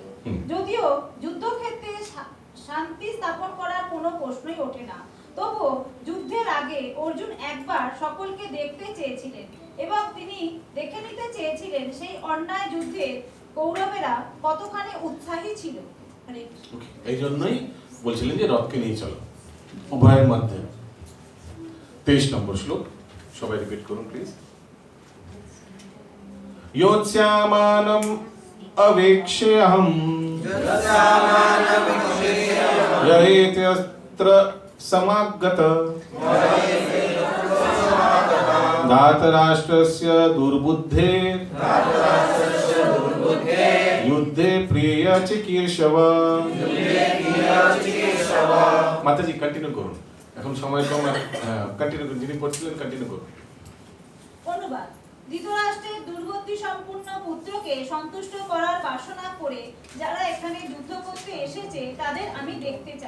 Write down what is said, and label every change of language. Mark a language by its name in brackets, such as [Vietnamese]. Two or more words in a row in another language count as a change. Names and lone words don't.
[Bangla] যদিও যুদ্ধক্ষেত্রে শান্তি স্থাপন করার কোনো প্রশ্নই ওঠে না, তবুও যুদ্ধের আগে অর্জুন একবার সকলকে দেখতে চেয়েছিলেন এবং তিনি দেখে নিতে চেয়েছিলেন সেই অন্যায় যুদ্ধে কৌরবেরা কতখানি উৎসাহী ছিল। এই জন্যই বলছিলেন যে রথকে নিয়ে চলো উভয়ের মধ্যে। 23 নম্বর শ্লোক সবাই রিপিট করুন প্লিজ। [Sanskrit] योत्स्यामानम् अवेक्ष्यहं यहेत्यस्त्र समागत धातराष्ट्रस्य दुर्बुद्धे युद्धे प्रिय चिकीर्षव। [Bangla] মাতাজি কন্টিনিউ করুন, এখন সময় কম, কন্টিনিউ করুন, যিনি পড়ছিলেন কন্টিনিউ করুন। অনুবাদ। ধৃতরাষ্ট্রের দুর্গতি সম্পূর্ণ পুত্রকে সন্তুষ্ট করার বাসনা করে যারা এখানে যুদ্ধ করতে এসেছে তাদের আমি দেখতে চাই।